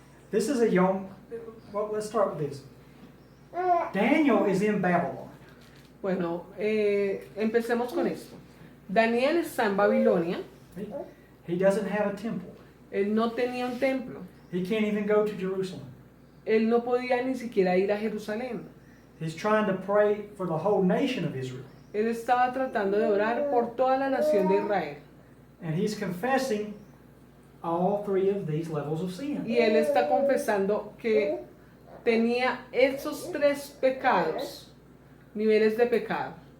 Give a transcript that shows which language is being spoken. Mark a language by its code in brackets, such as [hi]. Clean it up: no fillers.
[en] This is a young, well, let's start with this. Daniel is in Babylon. [es] Bueno, empecemos con esto. Daniel está en Babilonia. [en] He doesn't have a temple. [es] Él no tenía un templo. [en] He can't even go to Jerusalem. [es] Él no podía ni siquiera ir a Jerusalén. [en] He's trying to pray for the whole nation of Israel. [es] Él estaba tratando de orar por toda la nación de Israel. [en] And he's confessing all three of these levels of sin. [es] Y él está confesando que tenía esos 3 pecados, niveles de pecado.